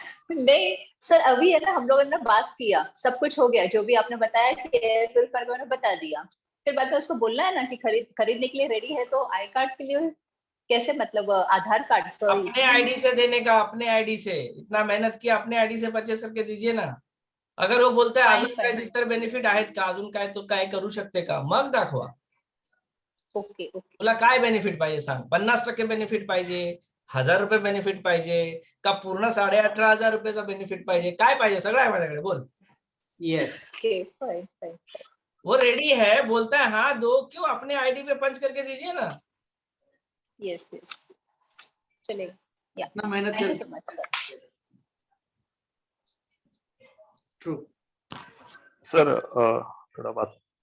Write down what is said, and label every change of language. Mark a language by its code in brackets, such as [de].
[hi] नहीं सर, अभी है ना हम लोगों ने बात किया, सब कुछ हो गया, जो भी आपने बताया कि एयर प्यूरिफायर ने बता दिया, फिर बाद में उसको बोलना है ना कि खरीदने के लिए रेडी है, तो आई कार्ड के लिए कैसे, मतलब आधार कार्ड, सॉरी। अपने आईडी से देने का, अपने आईडी से, इतना मेहनत किया, अपने आईडी से परचेस करके दीजिए ना। अगर वो बोलता है [mr] अजून काय इतर बेनिफिट आहेत का, अजून काय तो काय करू शकते का, मग दाखवा. [en] Okay okay. [mr] तुला काय बेनिफिट पाहिजे सांग, 50% बेनिफिट पाहिजे, 1000 रुपये बेनिफिट पाहिजे का, पूर्ण 18,500 रुपयाचा बेनिफिट पाहिजे, काय पाहिजे, सगळं आहे माझ्याकडे, बोल. [en] Yes okay fine fine. [hi] वो रेडी है, बोलता है हाँ दो, क्यों, अपने आईडी पे पंच करके दीजिए ना. [en] yes yes, [hi] चलेगा. [en] या [hi] इतना मेहनत [en] thank you [hi] कर. [en] So much sir. True. [hi] Sir थोड़ा बात